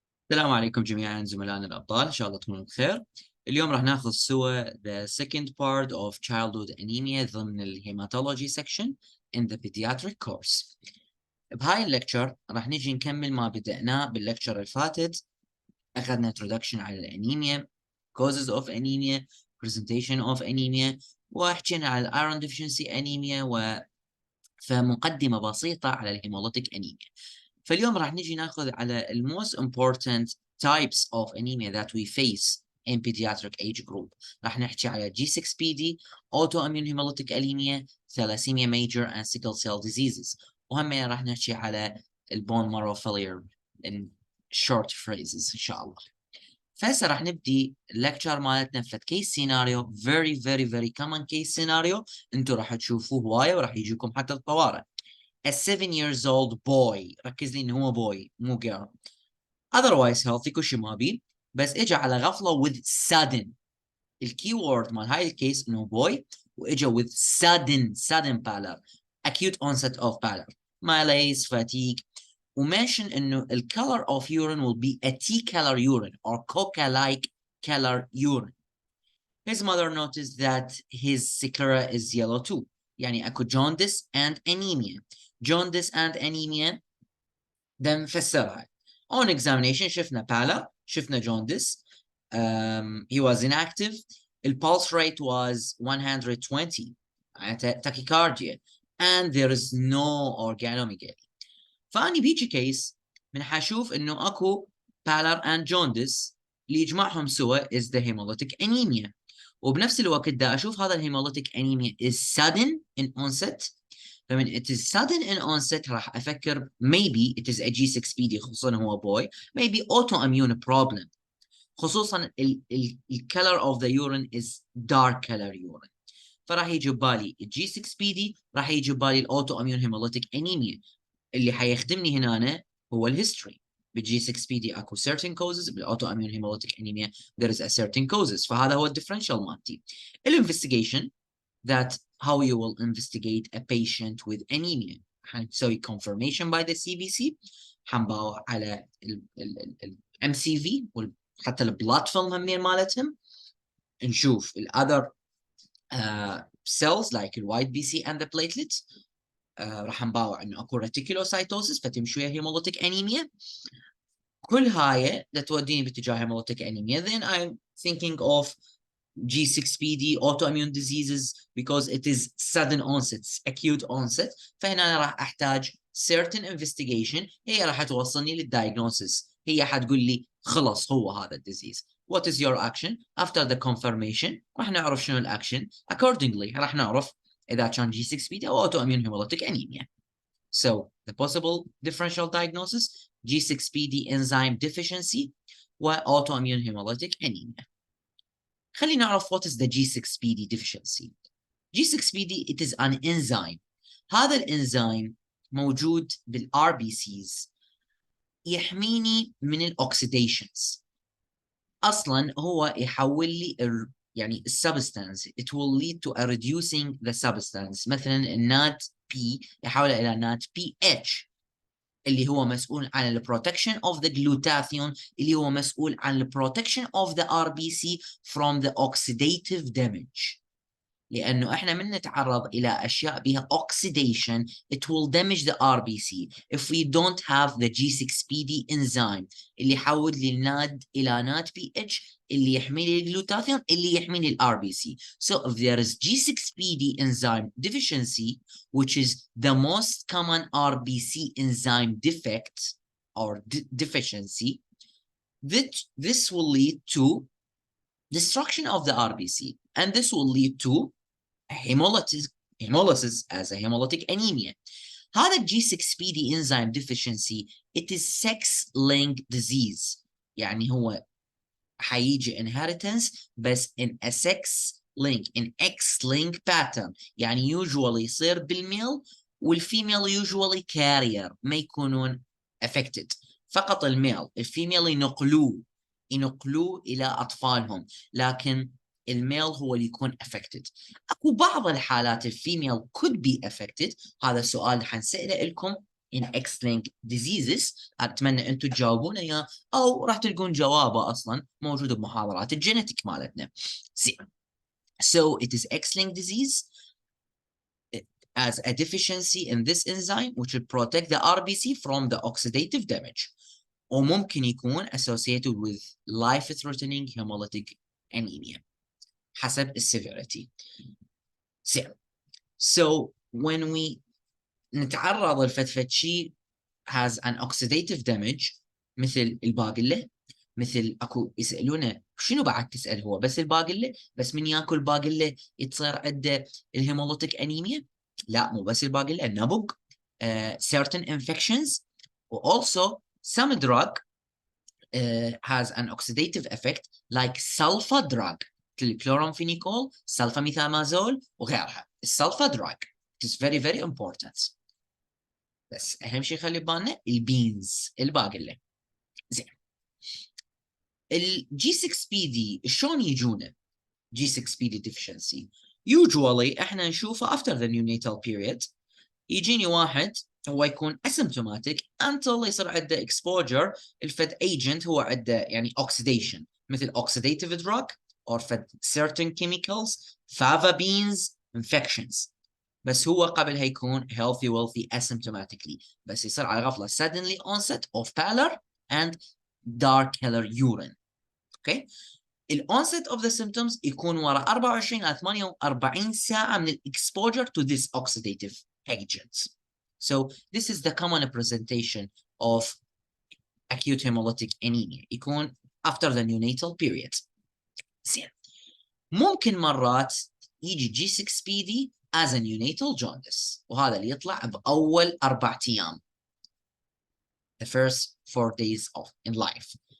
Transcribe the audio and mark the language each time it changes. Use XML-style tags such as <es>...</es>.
<ar>السلام عليكم جميعا زملائنا الأبطال، إن شاء الله تكونوا بخير. اليوم راح ناخذ سوا</ar> <en>the second part of childhood anemia ضمن الهيماتولوجي section in the pediatric course.</en> <ar>بهاي الليكتشر راح نجي نكمل ما بدأناه بالليكتشر الفاتت.</ar> <en>أخذنا introduction على الأنيميا، causes of anemia, presentation of anemia،</en> <ar>وحكينا على</ar> <en>iron deficiency anemia</en> <ar>فمقدمة بسيطة على الهيموليتيك</ar> <en>anemia.</en> <ar>فاليوم راح نجي ناخذ على</ar> <en>most important types of anemia that we face in pediatric age group. راح نحكي على G6PD, autoimmune hemolytic anemia, thalassemia major and sickle cell diseases.</en> <ar>وهم راح نحكي على</ar> <en>bone marrow failure in short phrases</en> <ar>إن شاء الله. فهسه راح نبدي الليكتشر مالتنا في كيس سيناريو</ar> <en>very common case scenario</en> <ar>انتم راح تشوفوه هوايه وراح يجيكم حتى الطوارئ.</ar> <en>A 7 years old boy،</en> <ar>ركز لي انه هو boy مو girl، otherwise healthy كل شيء ما بيه، بس اجى على غفله with sudden. الكي وورد مال هاي الكيس انه</ar> <en>boy واجى with sudden pallor، acute onset of pallor، malaise، fatigue، وmention انه the color of urine will be a tea color urine or coca-like color urine. His mother noticed that his sclera is yellow too، يعني اكو jaundice and anemia. jaundice and anemia ده نفسرها. On examination شفنا pallor، شفنا jaundice. He was inactive. The pulse rate was 120 tachycardia and there is no organomegaly.</en> <ar>فأني بيجي كيس من حشوف إنه أكو pallor and jaundice اللي يجمعهم سوا</ar> <en>is the hemolytic anemia.</en> <ar>وبنفس الوقت دا أشوف هذا</ar> <en>hemolytic anemia is sudden in onset. فمن it is sudden in onset راح أفكر maybe it is a G6PD خصوصا هو boy، maybe autoimmune problem، خصوصا ال color of the urine is dark color urine.</en> <ar>فراح يجي ببالي G6PD، راح يجي ببالي autoimmune hemolytic anemia. اللي حيخدمني هنا هو الهيستوري. بالجي 6 بي دي اكو certain causes، بالاوتواميون هيموليتيك انيميا</ar> <en>there is a certain causes،</en> <ar>فهذا هو الديفرنشال مالتي.</ar> <en>الانفستيجيشن that how you will investigate a patient with anemia، حنسوي confirmation by the CBC،</en> <ar>حنباوع على ال MCV وحتى البلاد فيلم همين مالتهم،</ar> <en>نشوف ال other cells like the white BC and the platelets.</en> <ar>راح نباوع انه اكو ريتيكولوسايتوسيس فتمشي ويا هيموليتيك انيميا. كل هاي توديني باتجاه هيموليتيك انيميا.</ar> <en>Then I'm thinking of G6PD autoimmune diseases because it is sudden onset, acute onset.</en> <ar>فهنا أنا راح احتاج certain investigation هي راح توصلني للdiagnosis. هي حتقول لي خلص هو هذا الديزيز.</ar> <en>What is your action? After the confirmation</en> <ar>راح نعرف شنو الاكشن. Accordingly راح نعرف إذا كان G6PD أو autoimmune hemolytic anemia.</ar> <en>So the possible differential diagnosis G6PD enzyme deficiency و autoimmune hemolytic anemia. خلينا نعرف what is the G6PD deficiency. G6PD it is an enzyme.</en> <ar>هذا الانزيم موجود بالRBCs يحميني من الأوكسيديشنز. أصلا هو يحول لي يعني</ar> <en>substance it will lead to a reducing the substance. مثلا NAD P يحول إلى NAD PH</en> <ar>اللي هو مسؤول عن</ar> <en>ال protection of the glutathione اللي هو مسؤول عن ال protection of the RBC from the oxidative damage.</en> <ar>لأنه إحنا من نتعرض إلى أشياء بها</ar> <en>oxidation it will damage the RBC if we don't have the G6PD enzyme</en> <ar>اللي يحول لي الناد إلى NAD PH اللي يحمي لي الجلوتاثيون اللي يحمي لي ال</ar> <en>RBC. So if there is G6PD enzyme deficiency which is the most common RBC enzyme defect or deficiency, this will lead to destruction of the RBC and this will lead to hemolysis as a hemolytic anemia. هذا G6PD enzyme deficiency it is sex-linked disease. يعني هو حيجي inheritance بس in a sex-link in X-link pattern.</en> <ar>يعني usually يصير بالميل والفيميل usually carrier ما يكونون affected. فقط الميل، الفيميل ينقلوه إلى أطفالهم، لكن الميل هو اللي يكون affected. أكو بعض الحالات الفيميل could be affected. هذا السؤال اللي حنسأله لكم</ar> <en>in X-linked diseases.</en> <ar>أتمنى أنتم تجاوبونا إياه أو راح تلقون جوابه أصلا موجود بمحاضرات الجينيتيك مالتنا. زين.</ar> <en>So it is X-linked disease as a deficiency in this enzyme which will protect the RBC from the oxidative damage.</en> <ar>وممكن يكون</ar> <en>associated with life-threatening hemolytic anemia</en> <ar>حسب السيفيريتي. So when we نتعرض لفتفت شيء</ar> <en>has an oxidative damage</en> <ar>مثل الباقلة، مثل اكو يسألونه شنو بعد تسأل هو بس الباقلة؟ بس من ياكل باقلة يصير عنده الهيموليتيك أنيميا؟ لا مو بس الباقلة، النبق،</ar> <en>certain infections, also some drug has an oxidative effect like sulfa drug</en> <ar>الكلورامفينيكول، سلفاميثامازول وغيرها.</ar> <en>السلفا drug it is very very important.</en> <ar>بس أهم شيء خلي بالنا البينز الباقلة. زين.</ar> <en>ال G6PD</en> <ar>شلون يجونا؟</ar> <en>G6PD deficiency usually احنا نشوفه after the neonatal period.</en> <ar>يجيني واحد هو يكون asymptomatic until يصير عنده exposure الفد agent هو عنده يعني oxidation مثل oxidative drug or فد</ar> <en>certain chemicals fava beans infections.</en> <ar>بس هو قبلها يكون</ar> <en>healthy wealthy asymptomatically</en> <ar>بس يصير على غفلة</ar> <en>suddenly onset of pallor and dark color urine. Okay. الonset of the symptoms</en> <ar>يكون وراء 24 إلى 48 ساعة من</ar> <en>exposure to this oxidative agents. So this is the common presentation of acute hemolytic anemia.</en> <ar>يكون after the neonatal period. زين. ممكن مرات يجي G6PD as a neonatal jaundice وهذا اللي يطلع بأول 4 أيام.</ar> <en>The first 4 days of in life.</en>